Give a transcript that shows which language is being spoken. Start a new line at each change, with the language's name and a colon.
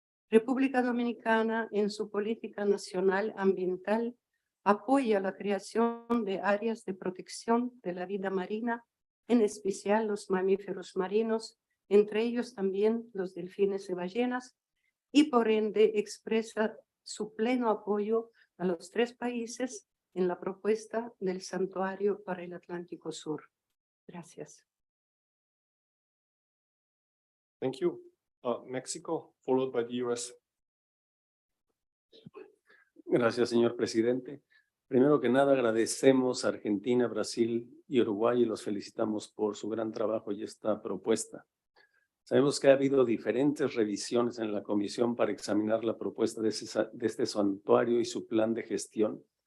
Spanish: República Dominicana, en su política nacional ambiental, apoya la creación de áreas de protección de la vida marina, en especial los mamíferos marinos, entre ellos también los delfines y ballenas, y por ende expresa su pleno apoyo a los 3 países en la propuesta del santuario para el Atlántico Sur. Gracias.
English: Thank you. Mexico, followed by the US.
Spanish: Gracias, señor presidente. Primero que nada, agradecemos a Argentina, Brasil y Uruguay y los felicitamos por su gran trabajo y esta propuesta. Sabemos que ha habido diferentes revisiones en la comisión para examinar la propuesta de este santuario y su plan de gestión.